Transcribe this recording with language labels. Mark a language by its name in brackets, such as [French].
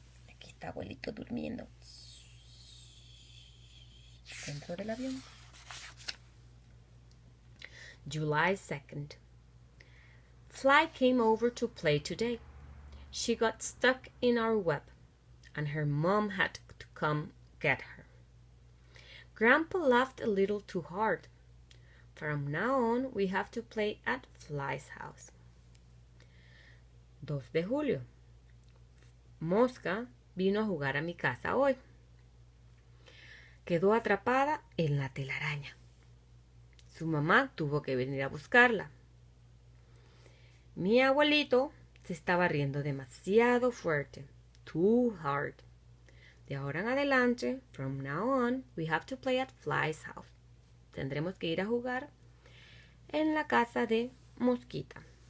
[Spanish] Aquí está abuelito durmiendo dentro del avión. [English] July 2nd. Fly came over to play today. She got stuck in our web, and her mom had to come get her. Grandpa laughed a little too hard. From now on, we have to play at Fly's house. [Spanish] 2 de julio. Mosca vino a jugar a mi casa hoy. Quedó atrapada en la telaraña. Su mamá tuvo que venir a buscarla. Mi abuelito se estaba riendo demasiado fuerte. [English] Too hard. [Spanish] De ahora en adelante, [English] from now on, we have to play at Fly's house. [Spanish] Tendremos que ir a jugar en la casa de Mosquita.